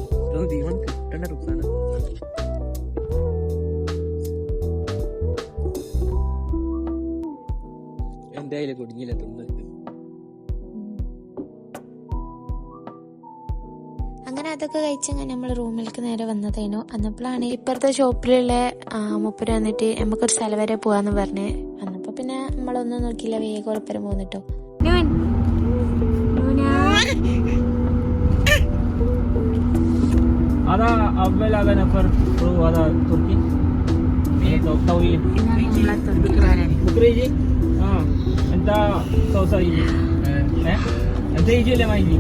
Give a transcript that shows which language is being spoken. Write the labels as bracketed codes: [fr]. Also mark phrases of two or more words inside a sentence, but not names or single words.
[ml] എന്തായാലും കുടുങ്ങിയില്ല തിന്ന്. അങ്ങനെ അതൊക്കെ കഴിച്ചങ്ങനെ നമ്മൾ റൂമിലേക്ക് നേരെ വന്നതേനു. അന്നപ്പോഴാണ് ഇപ്പുറത്തെ ഷോപ്പിലുള്ള മുപ്പര് വന്നിട്ട് നമുക്കൊരു സ്ഥലം വരെ പോവാന്ന് പറഞ്ഞ് വന്നപ്പോ പിന്നെ നമ്മളൊന്നും നോക്കിയില്ല, വേഗം ഉറപ്പരം പോന്നിട്ടോ. [ar] هذا أول هذا نفر برو هذا تركي طويل بكرة يجي أنت صوصة يجي أنت يجي ولا ما يجي؟